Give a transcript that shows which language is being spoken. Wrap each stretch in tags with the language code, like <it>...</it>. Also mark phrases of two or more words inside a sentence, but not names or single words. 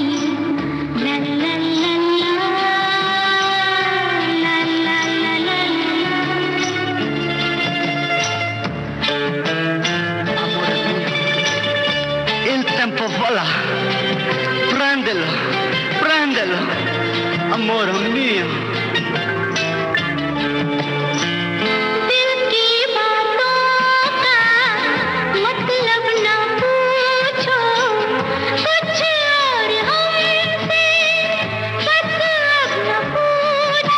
<it>ला ला ला ला ला ला ला Il tempo vola, prendelo, prendelo, amore mio.</it> <hi>दिल की बातों का मतलब न पूछो, कुछ और हमसे बस अब न पूछो।</hi>